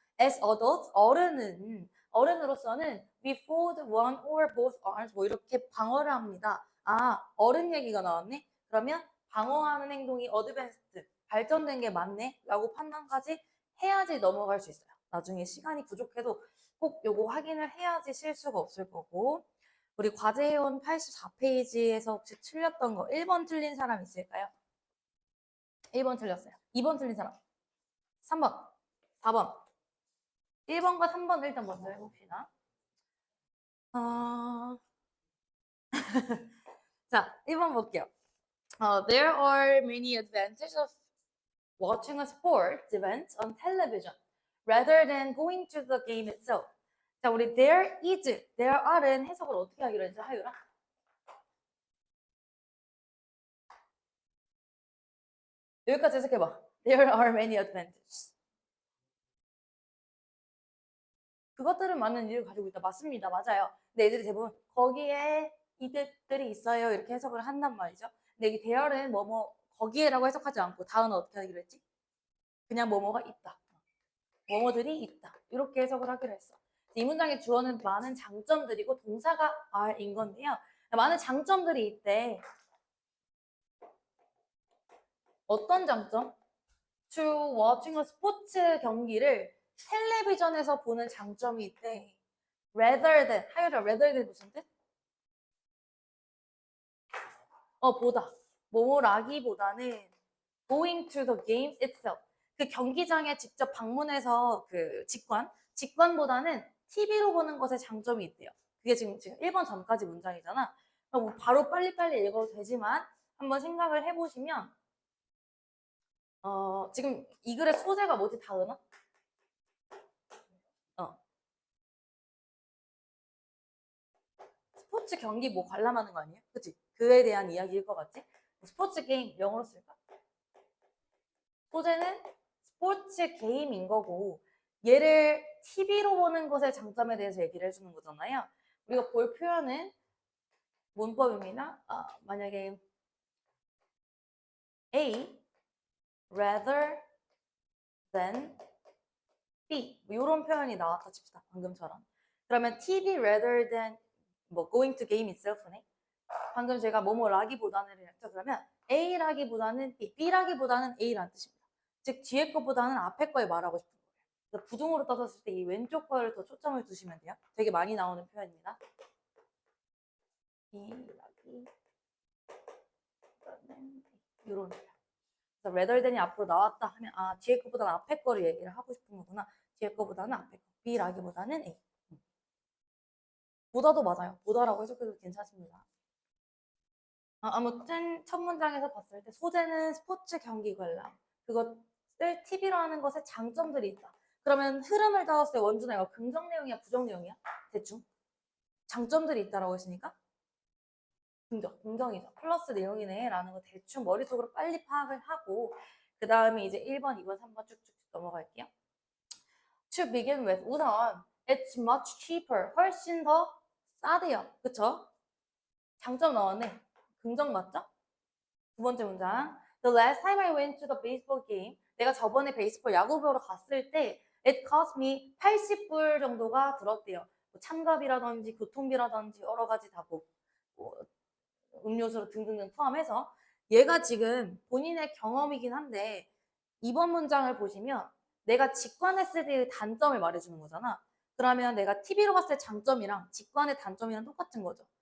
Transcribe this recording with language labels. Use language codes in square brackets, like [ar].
[en] As adults [ko] 어른으로서는 [en] we fold one or both arms [ko] 뭐 이렇게 방어를 합니다. 어른 얘기가 나왔네. 그러면 방어하는 행동이 advanced 발전된 게 맞네 라고 판단까지 해야지 넘어갈 수 있어요. 나중에 시간이 부족해도 꼭 요거 확인을 해야지 실수가 없을 거고 우리 과제해온 84페이지에서 혹시 틀렸던 거 1번 틀린 사람 있을까요? 1번 틀렸어요. 2번 틀린 사람 3번 4번 1번과 3번 일단 먼저 해봅시다. 자 1번 볼게요. [en] There are many advantages of watching a sports event on television rather than going to the game itself. [ko] 자, 우리 there are은 해석을 어떻게 하기로 했죠, 하유라? 여기까지 해석해봐. [en] There are many advantages. [ko] 그것들은 많은 이유를 가지고 있다. 맞습니다. 맞아요. 근데 애들이 대부분 거기에 이들이 있어요. 이렇게 해석을 한단 말이죠. 근데 이 there는 뭐뭐 거기에라고 해석하지 않고 다음은 어떻게 하기로 했지? 그냥 뭐뭐가 있다. 뭐뭐들이 있다. 이렇게 해석을 하기로 했어. 이 문장의 주어는 많은 장점들이고 동사가 are인 건데요. 많은 장점들이 있대. 어떤 장점? [en] To watching a [ko] 스포츠 경기를 텔레비전에서 보는 장점이 있대. Rather than, 하여라 rather than 무슨 뜻? 보다. 뭐라기보다는 [en] going to the game itself. [ko] 그 경기장에 직접 방문해서 그 직관보다는 TV로 보는 것에 장점이 있대요. 그게 지금 1번 전까지 문장이잖아. 뭐 바로 빨리빨리 읽어도 되지만 한번 생각을 해보시면 지금 이 글의 소재가 뭐지, 다은아? 스포츠 경기 뭐 관람하는 거 아니에요? 그치? 그에 대한 이야기일 것 같지? 스포츠 게임 영어로 쓸까? 소재는 스포츠 게임인 거고 얘를 TV로 보는 것의 장점에 대해서 얘기를 해주는 거잖아요. 우리가 볼 표현은 문법입니다. 만약에 A rather than B 뭐 이런 표현이 나왔다 칩시다. 방금처럼. 그러면 TV rather than 뭐 [en] going to game itself [ko] 네. 방금 제가 뭐뭐라기보다는 했죠. 그러면 A라기보다는 B, B라기보다는 A라는 뜻입니다. 즉 뒤에 것보다는 앞에 거에 말하고 싶은 거예요. 그래서 부등호로 떠졌을 때 이 왼쪽 거를 더 초점을 두시면 돼요. 되게 많이 나오는 표현입니다. B라기보다는 이런 표현. 그래서 rather than이 앞으로 나왔다 하면 뒤에 것보다는 앞에 거를 얘기를 하고 싶은 거구나. 뒤에 것보다는 앞에 거. B라기보다는 A. 보다도 맞아요. 보다라고 해석해도 괜찮습니다. 아무튼 첫 문장에서 봤을 때 소재는 스포츠 경기 관람. 그거 것을 TV로 하는 것에 장점들이 있다. 그러면 흐름을 따왔을 때 원준아 이거 긍정 내용이야, 부정 내용이야? 대충 장점들이 있다라고 했으니까 긍정이죠. 플러스 내용이네 라는 거 대충 머릿속으로 빨리 파악을 하고 그 다음에 이제 1번, 2번, 3번 쭉쭉 넘어갈게요. [en] To begin with, [ko] 우선 [en] it's much cheaper, [ko] 훨씬 더 싸대요. 그쵸? 장점 나왔네. 긍정 맞죠? 두 번째 문장. [en] The last time I went to the baseball game, [ko] 내가 저번에 베이스볼 야구 보러 갔을 때 [en] it cost me [ko] 80불 정도가 들었대요. 뭐 참가비라든지 교통비라든지 여러 가지 다 뭐 음료수 등등등 포함해서 얘가 지금 본인의 경험이긴 한데 이번 문장을 보시면 내가 직관했을 때의 단점을 말해주는 거잖아. 그러면 내가 TV로 봤을 때 장점이랑 직관의 단점이랑 똑같은 거죠.